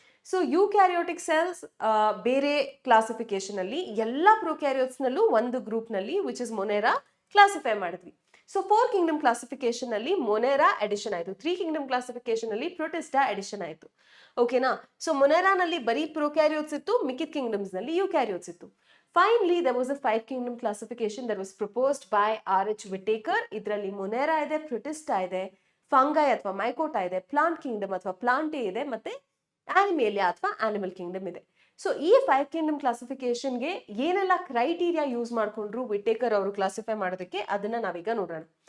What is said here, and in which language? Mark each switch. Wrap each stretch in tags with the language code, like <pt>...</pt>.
<kn>So eukaryotic cells ಬೇರೆ classification ಅಲ್ಲಿ ಎಲ್ಲಾ ಪ್ರೊಕ್ಯಾರಿಯೋಟ್ಸ್ ನಲ್ಲೂ ಒಂದು ಗ್ರೂಪ್ ನಲ್ಲಿ</kn> <en>which is</en> <kn>ಮೊನೆರಾ ಕ್ಲಾಸಿಫೈ ಮಾಡಿದ್ವಿ. ಸೊ 4 ಕಿಂಗ್ಡಮ್ ಕ್ಲಾಸಿಫಿಕೇಶನ್ ಅಲ್ಲಿ ಮೊನೆರಾ ಅಡಿಷನ್ ಆಯ್ತು, 3 ಕಿಂಗ್ಡಮ್ ಕ್ಲಾಸಿಫಿಕೇಶನ್ ಅಲ್ಲಿ ಪ್ರೊಟಿಸ್ಟಾ ಅಡಿಷನ್ ಆಯ್ತು. ಓಕೆನಾ? ಸೊ ಮೊನೆರಾನಲ್ಲಿ ಬರೀ ಪ್ರೊಕ್ಯಾರಿಯೋಟ್ಸ್ ಇತ್ತು, ಮಿಕ್ಕಿದ ಕಿಂಗ್ಡಮ್ಸ್ ನಲ್ಲಿ ಯುಕ್ಯಾರಿಯೋಟ್ಸ್ ಇತ್ತು.</kn> <en>Finally there was a 5 kingdom classification that was proposed by R.H. Whittaker.</en> <kn>ಇದರಲ್ಲಿ ಮೊನೆರಾ ಇದೆ, ಪ್ರೊಟಿಸ್ಟಾ ಇದೆ, ಫಂಗೈ ಅಥವಾ ಮೈಕೋಟಾ ಇದೆ, ಪ್ಲಾಂಟ್ ಕಿಂಗ್ಡಮ್ ಅಥವಾ ಪ್ಲಾಂಟೇ ಇದೆ, ಮತ್ತೆ ಆನಿಮೇಲಿಯಾ ಅಥವಾ ಆನಿಮಲ್ ಕಿಂಗ್ಡಮ್ ಇದೆ. ಸೊ ಈ 5 ಕಿಂಗ್ಡಮ್ ಕ್ಲಾಸಿಫಿಕೇಶನ್ಗೆ ಏನೆಲ್ಲ ಕ್ರೈಟೀರಿಯಾ ಯೂಸ್ ಮಾಡ್ಕೊಂಡ್ರು ವಿಟೇಕರ್ ಅವರು ಕ್ಲಾಸಿಫೈ ಮಾಡೋದಕ್ಕೆ, ಅದನ್ನ ನಾವೀಗ ನೋಡೋಣ.</kn>